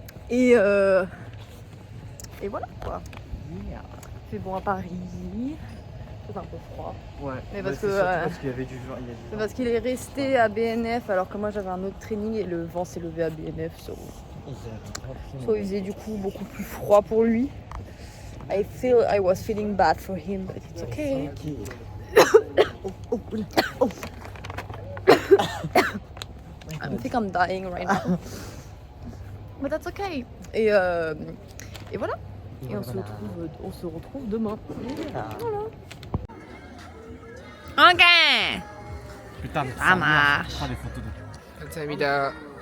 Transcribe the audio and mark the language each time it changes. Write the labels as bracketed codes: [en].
[fr] Et voilà quoi. C'est bon à Paris. C'est un peu froid. Ouais. Mais bah, parce que parce qu'il y avait du vent. c'est parce qu'il est resté à BNF alors que moi j'avais un autre training et le vent s'est levé à BNF. So il faisait du coup beaucoup plus froid pour lui. [en] I was feeling bad for him, but it's okay. I think I'm dying right now. But that's okay. [fr] Et voilà. Et on se retrouve demain. Voilà. Ok. Putain, mais Ça marche. prends des photos de. Samida.